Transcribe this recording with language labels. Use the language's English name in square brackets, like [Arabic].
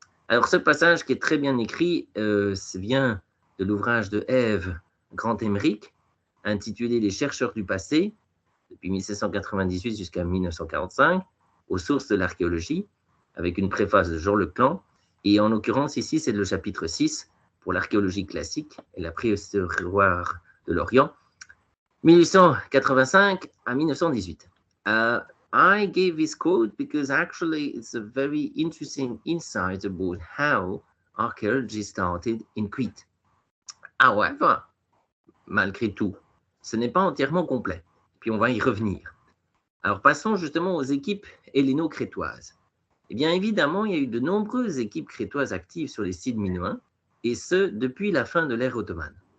[French] Alors ce passage qui est très bien écrit vient de l'ouvrage de Ève Grand-Emmerich, intitulé Les chercheurs du passé, depuis 1798 jusqu'à 1945, aux sources de l'archéologie, avec une préface de Jean Leclan, et en l'occurrence ici c'est le chapitre 6 pour l'archéologie classique et la préhistoire de l'Orient, 1885 à 1918. [English] I gave this quote because actually it's a very interesting insight about how archaeology started in Crete. However, [French] malgré tout, ce n'est pas entièrement complet. Puis on va y revenir. Alors passons justement aux équipes helléno-crétoises. Eh bien évidemment, il y a eu de nombreuses équipes crétoises actives sur les sites minoens, et ce, depuis la fin de l'ère ottomane.